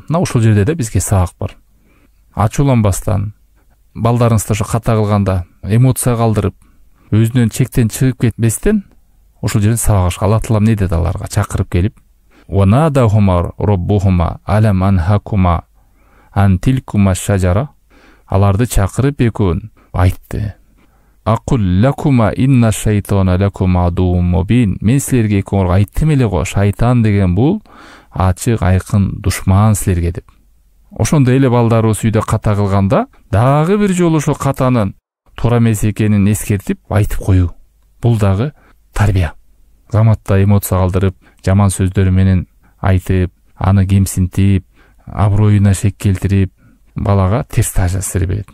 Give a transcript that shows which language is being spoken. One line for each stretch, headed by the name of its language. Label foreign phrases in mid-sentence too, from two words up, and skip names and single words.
Kyrgyz: Мына ушул жерде да бизге сабак бар. Ачууланбастан, балдарыңызды ошо ката кылганда эмоция калдырып, өзүнөн чектен чыгып кетпестен, ошол жерден сабак алыш. Аллах Таалам не деди аларга? Чакырып келип,
Arabic: "ونادهما ربهما ألم أنهكما عن تلكما الشجرة".
Kyrgyz: Аларды чакырып экөөн айтты:
Arabic: "وأقل لكما إن الشيطان لكما عدو مبين".
Kyrgyz: Мен силерге экөөңөргө айттым эле го, шайтан деген бул ачык, айкын душман силерге деп. Ошондой эле балдарыбыз үйдө ката кылганда, дагы бир жолу ошол катанын туура эмес экенин эскертип айтып коюу. Бул дагы тарбия. Заматта эмоция калтырып, жаман сөздөр менен айтып, аны кемсинтип, аброюна шек келтирип, балага терс таасир берет.